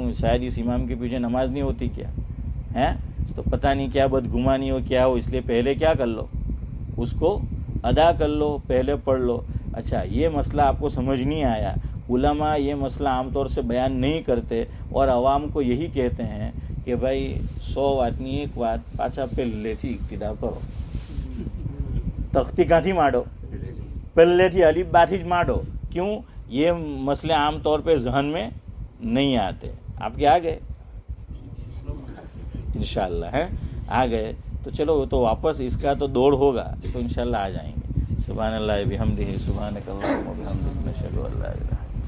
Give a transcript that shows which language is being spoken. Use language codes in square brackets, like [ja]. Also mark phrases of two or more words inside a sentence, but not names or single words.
[ur] شاید اس امام کے پیچھے نماز نہیں ہوتی کیا ہے؟ تو پتہ نہیں کیا بدگمانی ہو کیا ہو، اس لیے پہلے کیا کر لو؟ اس کو ادا کر لو، پہلے پڑھ لو. اچھا، یہ مسئلہ آپ کو سمجھ نہیں آیا. علماء یہ مسئلہ عام طور سے بیان نہیں کرتے اور عوام کو یہی کہتے ہیں کہ بھائی [gu] 100 વાતની એક વાત પાછા પહેલેથી ઇક્તિદા કરો. તખ્તી કાંથી માંડો? પહેલેથી અલીફ બાથી જ માંડો. [ur] کیوں؟ یہ مسئلے عام طور پہ ذہن میں نہیں آتے. آپ کے آ گئے انشاءاللہ ہے؟ آ گئے تو چلو وہ تو واپس اس کا تو دوڑ ہوگا تو انشاءاللہ آ جائیں گے. [ar] سبحان اللہ بحمدہ، سبحانک اللہم وبحمدک، نشہد ان لا الہ.